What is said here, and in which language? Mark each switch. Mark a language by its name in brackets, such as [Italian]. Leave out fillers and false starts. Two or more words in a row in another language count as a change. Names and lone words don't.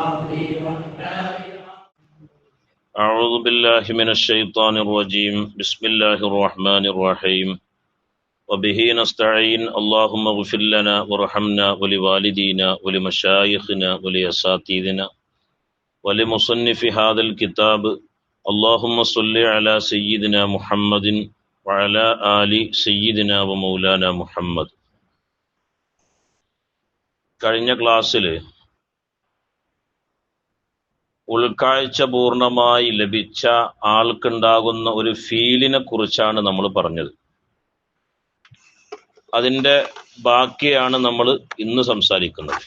[Arabic] أعوذ بالله من الشيطان الرجيم بسم الله الرحمن الرحيم وبه نستعين اللهم اغفر لنا وارحمنا ولوالدينا ولمشايخنا ولأساتذتنا ولمصنف هذا الكتاب اللهم صل على سيدنا محمد وعلى آل سيدنا ومولانا محمد. [Malayalam] കഴിഞ്ഞ ക്ലാസ്സിൽ ഉൾക്കാഴ്ച പൂർണ്ണമായി ലഭിച്ച ആൾക്കുണ്ടാകുന്ന ഒരു ഫീലിനെ കുറിച്ചാണ് നമ്മൾ പറഞ്ഞത്. അതിൻ്റെ ബാക്കിയാണ് നമ്മൾ ഇന്ന് സംസാരിക്കുന്നത്.